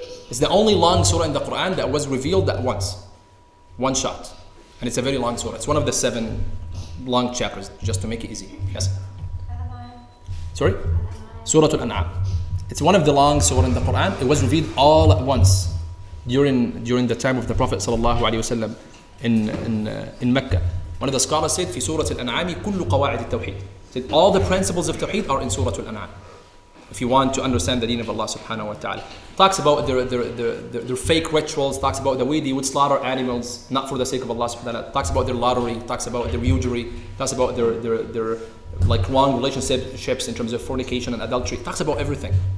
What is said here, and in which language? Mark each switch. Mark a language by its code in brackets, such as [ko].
[en] It's the only long surah in the Quran that was revealed at once. One shot. And it's a very long surah. It's one of the 7 long chapters just to make it easy. Yes. Sorry? Surah Al-An'am. It's one of the long surah in the Quran. It was revealed all at once during the time of the Prophet sallallahu alaihi wasallam in Mecca. One of the scholars said, [ar] في سورة الأنعام كل قواعد التوحيد. [en] Said all the principles of Tawheed are in Surah Al-An'am. If you want to understand the deen of Allah subhanahu wa ta'ala. Talks about their fake rituals, talks about the way they would slaughter animals, not for the sake of Allah subhanahu wa ta'ala. Talks about their lottery, talks about their usury, talks about their like wrong relationships in terms of fornication and adultery. Talks about everything.